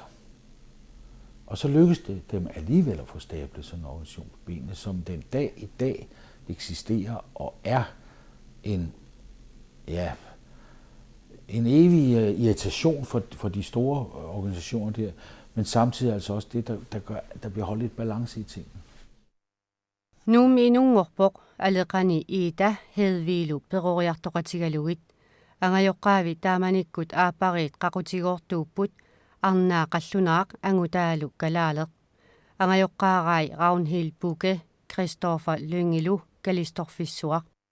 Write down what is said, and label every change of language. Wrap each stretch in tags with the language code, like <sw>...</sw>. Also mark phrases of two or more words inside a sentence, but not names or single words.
<da>Og så lykkes det dem alligevel at få stablet sådan en organisation på benene, som den dag i dag eksisterer og er en evig irritation for de store organisationer der, men samtidig altså også det, der gør, at der bliver holdt lidt balance i tingene.</da> <kl>Nuumiinunnguorpoq aleqani iita heedviilu peqoriartoqatigaluit angajoqqaavi taamanikkut aapariit qaqutigoortuupput arnaaqallunaaq angutaalu kalaaleq angajoqqaaraai Ragnhild Bugge Christoffer Lyngilu kalistorfissuaq</kl>